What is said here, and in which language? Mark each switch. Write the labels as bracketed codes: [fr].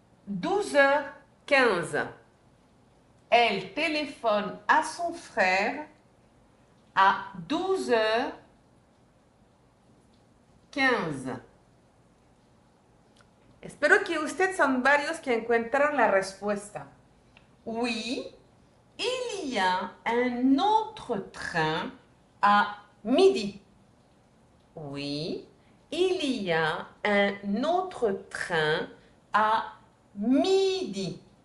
[fr] 12h15. Elle téléphone a son frère a 12h15. [es] Espero que ustedes son varios que encuentran la respuesta. [fr] Oui, il y a un autre train à midi. Oui, il y a un autre train à midi.